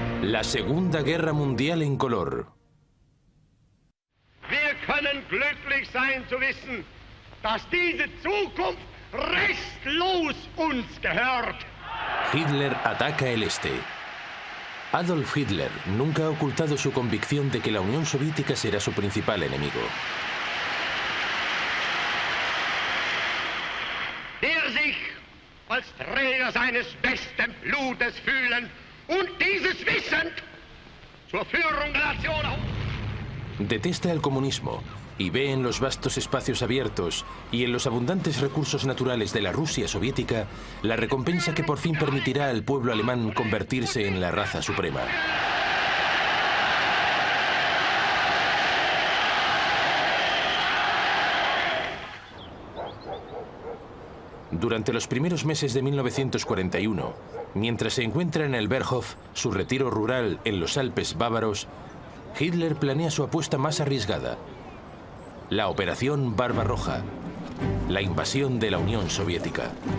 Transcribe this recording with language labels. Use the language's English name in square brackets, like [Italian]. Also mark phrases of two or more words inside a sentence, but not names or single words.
[Spanish] La Segunda Guerra Mundial en color. [German] Wir können glücklich sein zu wissen, dass diese Zukunft restlos uns gehört. [Spanish] Hitler ataca el este. Adolf Hitler nunca ha ocultado su convicción de que la Unión Soviética será su principal enemigo. [German] Der sich als Träger seines besten Blutes fühlen und dieses Wissen zur Führung der Nation auf. [Spanish] Detesta el comunismo y ve en los vastos espacios abiertos y en los abundantes recursos naturales de la Rusia soviética la recompensa que por fin permitirá al pueblo alemán convertirse en la raza suprema. Durante los primeros meses de 1941, mientras se encuentra en el Berghof, su retiro rural en los Alpes bávaros, Hitler planea su apuesta más arriesgada: la Operación Barbarroja, la invasión de la Unión Soviética.